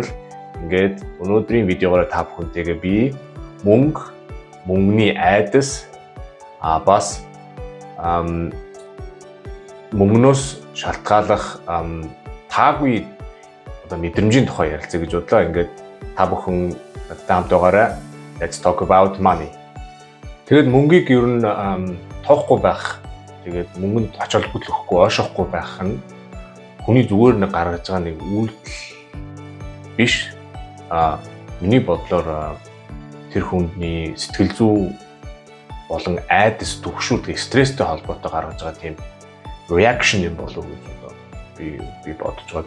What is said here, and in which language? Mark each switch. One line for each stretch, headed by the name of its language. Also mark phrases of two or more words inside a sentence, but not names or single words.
Mongolian: Ингээд өнөөдрийн видеогоор та бүхэнтэйгээ би мөнгө, мөнгөний айдас бас мөнгнөөс шалтгаалах таагүй мэдрэмжийн тухай ярилцъя гэж бодлоо. Ингээд та бүхэн хамт байгаарай.
English: Let's talk about money.
Mongolian: Тэгээд мөнгийг ер нь тоохгүй байх, тэгээд мөнгөнд ач холбогдол өгөхгүй, ойшоохгүй байх нь хүний зүгээр нэг гаргаж байгаа нэг үйлдэл биш. Миний бодлоор тэр хүнний сэтгэл зүй болон айдас төгшүүд стресстэй холбоотой гаргаж байгаа тийм reaction юм болов уу гэж би бодож байгаа.